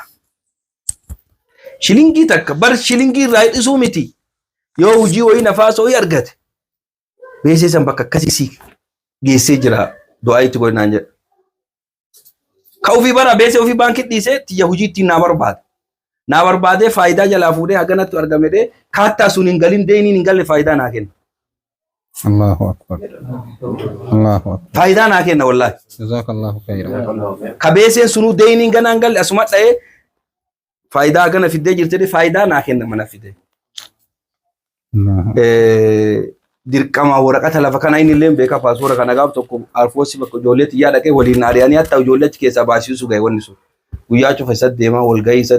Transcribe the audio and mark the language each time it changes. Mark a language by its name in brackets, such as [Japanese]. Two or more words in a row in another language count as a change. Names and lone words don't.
[Oromo] Shilingii takka bar shilingii irraa hidhisuu miti yoo hojii wayii nafaasa wayii argate beesee san bakka akkasii geessee jira du'aayitti godhinaan jedha. Ka ofii bara beesee ofii baankii dhiisee tiyya hojii ittiin naa barbaadee faayidaa jalaa fuudhee haganatti argamedee kaattaa sun hin galin deeniin hin galle faayidaa naa kenna. [Arabic] الله أكبر. الله أكبر. [Oromo] Faayidaa naa kenna wallahi. [Arabic] جزاك الله خيرا. [Oromo] Ka beeseen sunuu deeniin ganaan galle asuma dha'ee faayidaa gana fiddee jirtee faayidaa naa kenna mana fidee. Dirqama waraqata lafa kana inni illee beeka paaspoora kana gaaf tokko alfoosi bakka ijoollee xiyyaa dhaqee waliin ari'anii hatta ijoollee achi keessaa baasisu gahe wanni sun guyyaa cufa isa deema walgahii isa